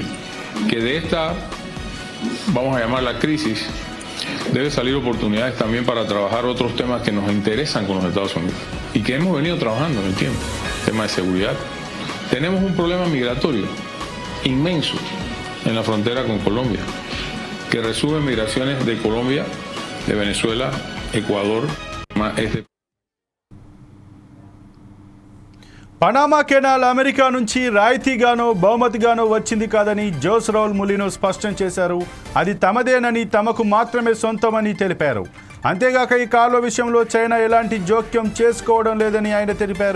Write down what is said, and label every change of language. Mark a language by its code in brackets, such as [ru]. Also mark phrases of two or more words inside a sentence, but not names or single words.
[es] Que de esta, vamos a llamarla crisis, debe salir oportunidades también para trabajar otros temas que nos interesan con los Estados Unidos y que hemos venido trabajando en el tiempo. Tema de seguridad. Tenemos un problema migratorio inmenso en la frontera con Colombia, que resume migraciones de Colombia, de Venezuela, Ecuador, [te] పనామా కెనాల్ అమెరికా నుంచి రాయితీగానో బహుమతిగానో వచ్చింది కాదని జోస్ రౌల్ ములినో స్పష్టం చేశారు. అది తమదేనని, తమకు మాత్రమే సొంతమని తెలిపారు. అంతేగాక ఈ కాలువ విషయంలో చైనా ఎలాంటి జోక్యం చేసుకోవడం లేదని ఆయన తెలిపారు.